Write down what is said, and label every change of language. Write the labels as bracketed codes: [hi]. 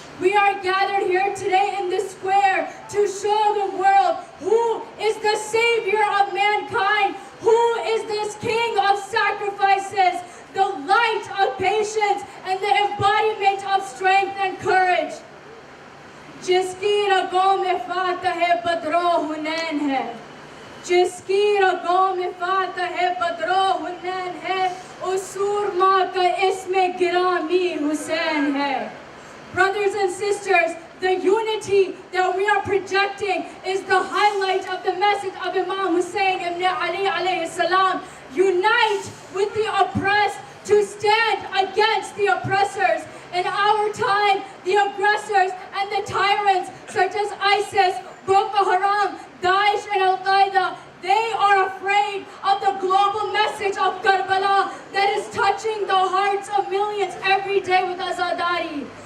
[en] We are gathered here today in this square to show the world who is the savior of mankind, who is this king of sacrifices, the light of patience, and the embodiment of strength and courage. [hi] जिसकी रगों में फातह बदरो हुनैन है, जिसकी रगों में फातह बदरो हुनैन है, उस सूरमा का इसमें गिरामी हुसैन है. [en] Brothers and sisters, the unity that we are projecting is the highlight of the message of Imam Hussein ibn Ali alayhi salam. Unite with the oppressed to stand against the oppressors. In our time, the aggressors and the tyrants such as ISIS, Boko Haram, Daesh and Al-Qaeda, they are afraid of the global message of Karbala that is touching the hearts of millions every day with Azadari.